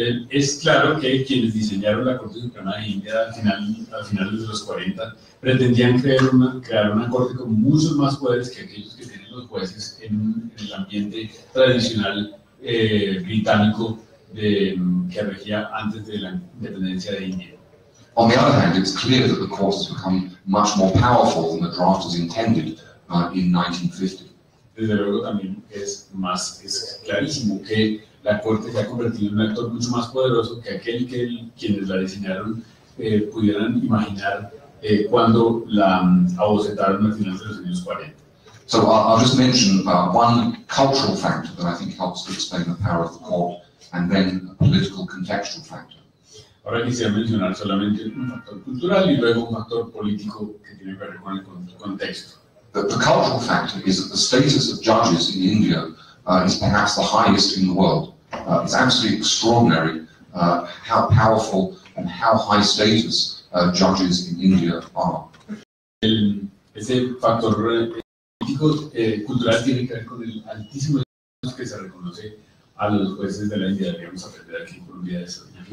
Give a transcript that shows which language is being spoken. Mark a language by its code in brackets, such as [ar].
[es] Es claro que quienes diseñaron la Corte Suprema de India a finales de los 40 pretendían crear una corte con muchos más poderes que aquellos que tienen los jueces en el ambiente tradicional británico que regía antes de la independencia de India. [en] On the other hand, it's clear that the court has become much more powerful than the drafters intended in 1950. [es] Desde luego también es clarísimo que la Corte se ha convertido en un actor mucho más poderoso que aquel que quienes la diseñaron pudieran imaginar cuando la abocetaron a finales de los años 40. [en] So I'll just mention one cultural factor that I think helps to explain the power of the court, and then a political contextual factor. [es] Ahora quisiera mencionar solamente un factor cultural y luego un factor político que tiene que ver con el contexto. [en] The cultural factor is that the status of judges in India is perhaps the highest in the world. It's absolutely extraordinary how powerful and how high status judges in India are. [es] Ese factor político cultural tiene que ver con el altísimo estatus que se reconoce a los jueces de la India. Deberíamos aprender aquí en Colombia eso.